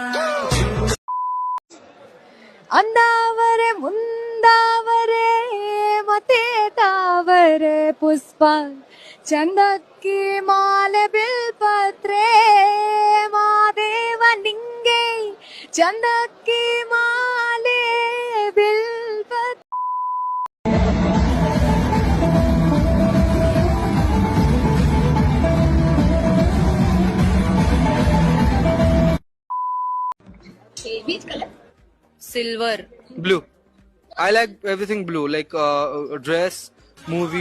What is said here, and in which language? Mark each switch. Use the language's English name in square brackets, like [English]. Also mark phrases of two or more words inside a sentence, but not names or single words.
[Kannada] ಅಂದಾವರೆ ಮುಂದಾವರೆ ಮತ್ತೆ ತಾವರೆ ಪುಷ್ಪ ಚಂದಕ್ಕಿ ಮಾಲೆ ಬಿಲ್ಪತ್ರೆ ಮಾದೇವ ನಿಂಗೆ ಚಂದಕ್ಕಿ ಮಾಲೆ ಬಿಲ್ಪತ್ರೆ. [English] Silver. Blue. I like everything blue, like dress, movie.